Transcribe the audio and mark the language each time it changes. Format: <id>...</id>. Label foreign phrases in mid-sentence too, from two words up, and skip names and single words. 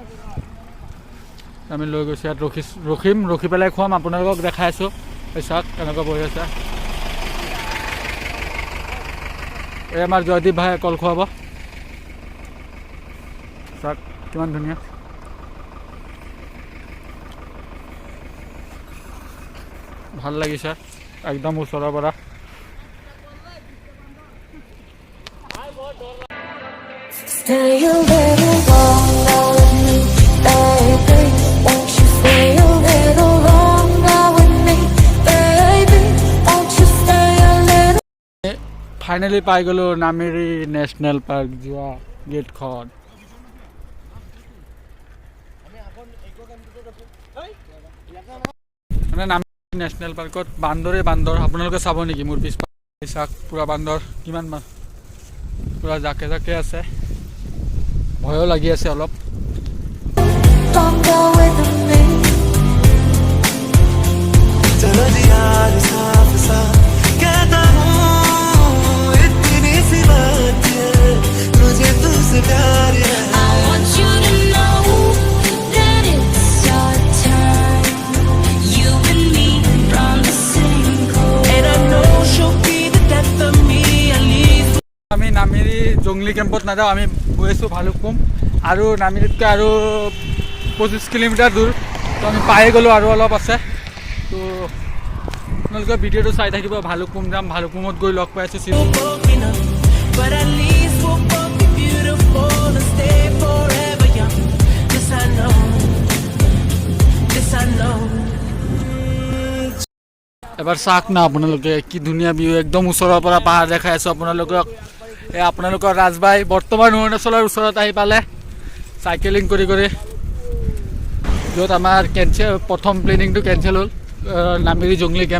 <as>আমি লৈ গৈছোঁ ইয়াত ৰখি পেলাই খুৱাম আপোনালোকক দেখাই আছোঁ চাওক কেনেকুৱা বহি আছে এই আমাৰ জয়দীপ ভাই কল খুৱাব চাওক কিমান ধুনীয়া ভাল লাগিছে একদম ওচৰৰ পৰা</as> <en>Stay a little longer with me, baby. Won't you stay a little longer with me, baby? Won't you stay a little?</en> <as>ফাইনেলি পাই গ'লোঁ নামেৰি নেশ্যনেল পাৰ্ক যোৱা গেটখন মানে নামেৰি নেশ্যনেল পাৰ্কত বান্দৰ আপোনালোকে চাব নেকি মোৰ পিছ চাওক পূৰা বান্দৰ কিমান পূৰা জাকে জাকে আছে ভয়ো লাগি আছে অলপ</as> <en>Longer with me.</en> <hi>चलो जी यार साफ साफ कहता हूँ इतनी सी बात है मुझे तुझसे प्यार है</hi> <en>I want you to know that it's our time. You and me from the same coast. and I know she'll be the death of me at least</en> <as>আমি নামেৰি জংলী কেম্পত নাযাওঁ আমি গৈ আছোঁ ভালুকপুং আৰু নামেৰিতকৈ আৰু 25 কিলোমিটাৰ দূৰ তো আমি পাই গ'লোঁ আৰু অলপ আছে তো আপোনালোকে ভিডিঅ'টো চাই থাকিব ভালুকপুং যাম ভালুকপুঙত গৈ লগ পাই আছোঁ</as> <en>broken up but at least we'll both be beautiful and stay forever young this I know</en> <as>এবাৰ চাওক না আপোনালোকে কি ধুনীয়া ভিউ একদম ওচৰৰ পৰা পাহাৰ দেখাই আছোঁ আপোনালোকক আপোনালোকৰ ৰাজবাই বৰ্তমান অৰুণাচলৰ ওচৰত আহি পালে চাইকেলিং কৰি কৰি য'ত আমাৰ প্ৰথম</as> <en>planningটো cancel</en> <as>হ'ল, নামেৰি জংলী কেম্প।</as>